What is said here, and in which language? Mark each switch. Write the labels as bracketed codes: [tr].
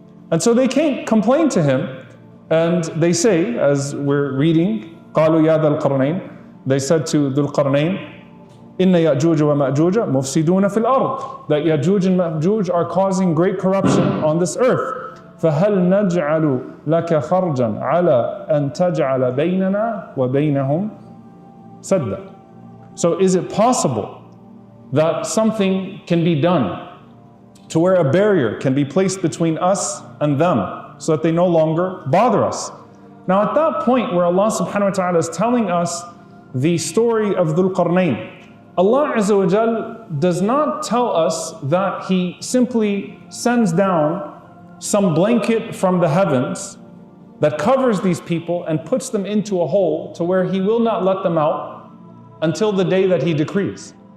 [en] And so they can't complain to him, and they say, as we're reading, [ar] قالوا يا ذا القرنين, [en] they said to Dhul Qarnayn, [ar] إن يأجوج ومأجوج مفسدون في الأرض, [en] that Yajuj and Majuj are causing great corruption on this earth. [ar] فهل نجعل لك خرجا على أن تجعل بيننا وبينهم سدا. [en] So is it possible that something can be done to where a barrier can be placed between us and them so that they no longer bother us? Now at that point where Allah subhanahu wa ta'ala is telling us the story of Dhul Qarnayn, Allah Azza wa Jal does not tell us that He simply sends down some blanket from the heavens that covers these people and puts them into a hole to where He will not let them out until the day that He decrees.